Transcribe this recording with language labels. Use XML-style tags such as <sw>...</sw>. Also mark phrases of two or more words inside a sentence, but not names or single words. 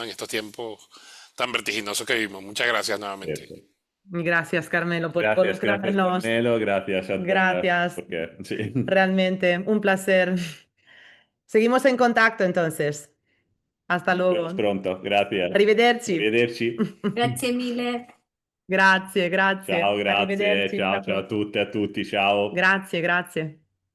<es>En estos tiempos tan vertiginosos que vivimos. Muchas gracias nuevamente. Cierto. Gracias, Carmelo, por Gracias, gracias, involucrarnos. Carmelo, gracias a todas, Gracias, porque sí. realmente, un placer. Seguimos en contacto entonces. Hasta Nos vemos luego. pronto, gracias.</es> <it>Arrivederci. Arrivederci. Grazie mille. Grazie, grazie. Ciao, grazie, Arrivederci. ciao, ciao a Ciao. tutte e a tutti, ciao. Grazie, grazie.</it>